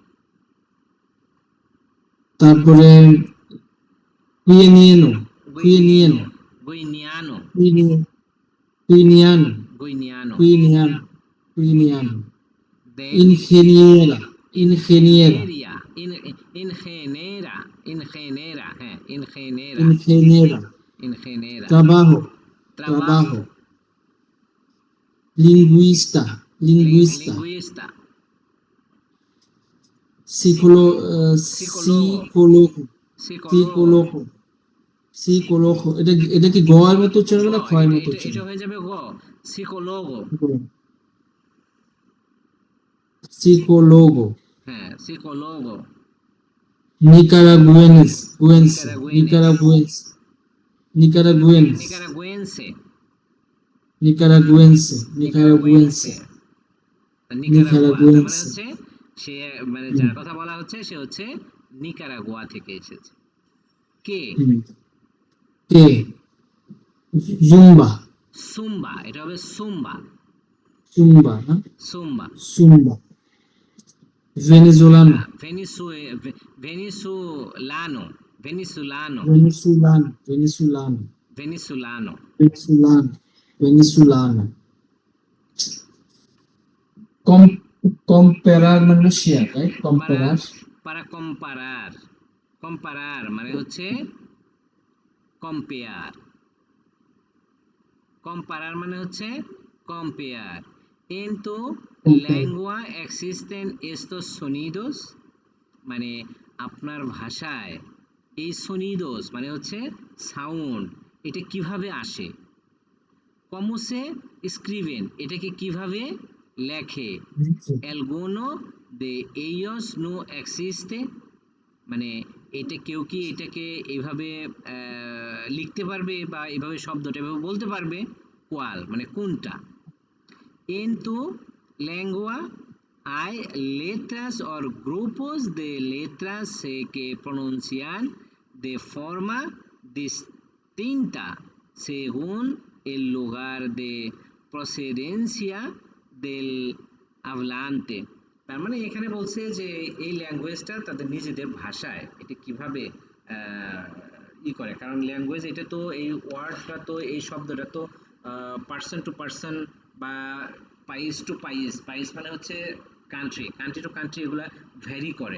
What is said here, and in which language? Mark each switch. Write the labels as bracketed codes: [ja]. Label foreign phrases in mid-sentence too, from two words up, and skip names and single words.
[bn] তারপরে কুইনিয়েনো। [es] কুইনিয়েনো। গুইনিয়ানো। কুইনিয়ানো। গুইনিয়ানো। কুইনিয়ানো। কুইনিয়ানো। Then Ingeniera. Ingeniera. ingeniería, ingenera, ingenera, ingenera, Ingeniera. ingenera. Trabajo. Trabajo. Trabajo. Lingüista. Lingüista. Lingüista. Psicólogo. Psicólogo. Psicólogo. Psicólogo. [bn] এটা কি গ এর মতো উচ্চারণ হবে না খ এর মতো এটা উচ্চারণ? হয়ে যাবে গ। Psicólogo. [es] Psicólogo. [bn] হ্যাঁ, psicólogo. [es] Nicaragüense. Nicaragüense. Nicaragüense. Nicaragüense. Nicaragüense. Nicaragüense. Nicaragüense. [bn] নিকারাগুয়া, তার মানে [es] Nicaragüense. [bn] হচ্ছে সে, মানে হুম, যার কথা বলা হচ্ছে সে হচ্ছে নিকারাগুয়া থেকে এসেছে। কে? হুম। কে? জুম্বা। সুম্বা, এটা হবে সুম্বা। জুম্বা না? সুম্বা। জুম্বা। ভেনেজুলানো। [es] Venezolano. Venezolano. Venezolano. Venezolano. ভেনিসুলানো। Venezolano. Venezolano. Com comparar [bn] মানে শেয়ার, রাইট? [es] para Comparar. para comparar, comparar [bn] মানে হচ্ছে কম্পেয়ার। comparar মানে হচ্ছে কম্পেয়ার। [es] En tu Comparar. lengua existen estos sonidos, [bn] মানে আপনার ভাষায় এই sonidos মানে হচ্ছে সাউন্ড, এটা কিভাবে আসে? [es] ¿Cómo se escriben? [bn] এটাকে কিভাবে লেখে? [es] ¿Alguno de ellos no existe? [bn] মানে এটা কেউ কি এটাকে এইভাবে লিখতে পারবে বা এইভাবে শব্দটা এভাবে বলতে পারবে? [es] ¿Cuál? [bn] মানে কোনটা? [es] En tu lengua hay letras o grupos de letras que pronuncian de forma distinta según el lugar de procedencia del hablante. [bn] তার মানে এখানে বলছে যে এই ল্যাঙ্গুয়েজটা তাদের নিজেদের ভাষায় এটা কিভাবে করে, কারণ ল্যাঙ্গুয়েজ এটা তো এই ওয়ার্ডটা তো এই শব্দটা তো [en] person to person [bn] বা পাইস টু পাইস, পাইস মানে হচ্ছে কান্ট্রি, [en] country to country [bn] এগুলা ভ্যারি করে।